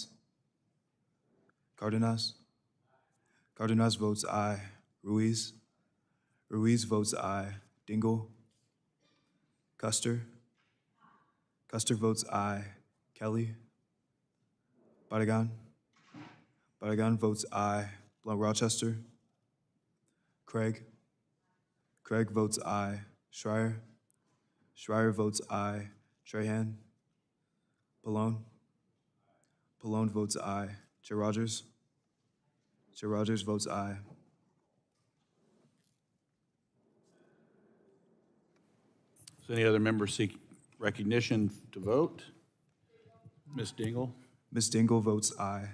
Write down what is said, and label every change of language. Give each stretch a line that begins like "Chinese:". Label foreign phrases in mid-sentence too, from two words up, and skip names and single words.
English: Cardenas. Cardenas votes aye. Ruiz. Ruiz votes aye. Dingle. Custer. Custer votes aye. Kelly. Barragan. Barragan votes aye. Blunt Rochester. Craig. Craig votes aye. Schreier. Schreier votes aye. Trahan. Pallone. Pallone votes aye. Chair Rogers. Chair Rogers votes aye. Does any other member seek recognition to vote? Ms. Dingle? Ms. Dingle votes aye.